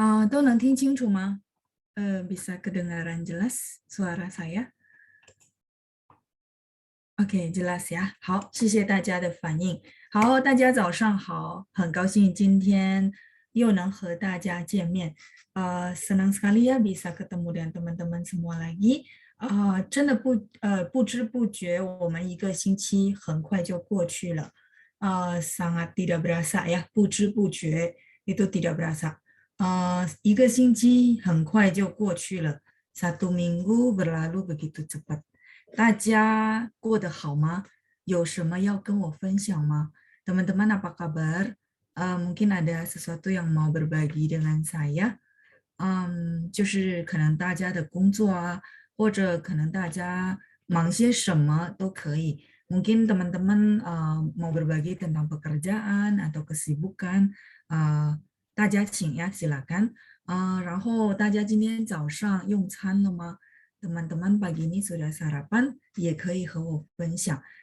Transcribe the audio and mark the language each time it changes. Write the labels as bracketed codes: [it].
[zh] 都能听清楚吗？ [id] Bisa kedengaran jelas suara saya？ [zh] OK， [id] jelas ya。 [zh] 好，谢谢大家的反应。好，大家早上好，很高兴今天又能和大家见面。 [id] senang sekali ya bisa ketemu dengan teman-teman semua lagi。 [zh] 真的不知不觉，我们一个星期很快就过去了。 [id] sangat tidak berasa ya，不知不觉itu tidak berasa。 [zh] 一个星期很快就过去了。 [id] Satu minggu berlalu begitu cepat。 [zh] 大家过得好吗？有什么要跟我分享吗？ [id] Teman-teman apa kabar? Mungkin ada sesuatu yang mau berbagi dengan saya。 [zh] 就是可能大家的工作啊，或者可能大家忙些什么都可以。 [id] Mungkin teman-teman mau berbagi tentang pekerjaan atau kesibukan， [zh] 大家请呀， [id] silakan。 [zh] 然后大家今天早上用餐了吗？ [id] Teman-teman pagi ini sudah sarapan， [zh] 也可以和我分享。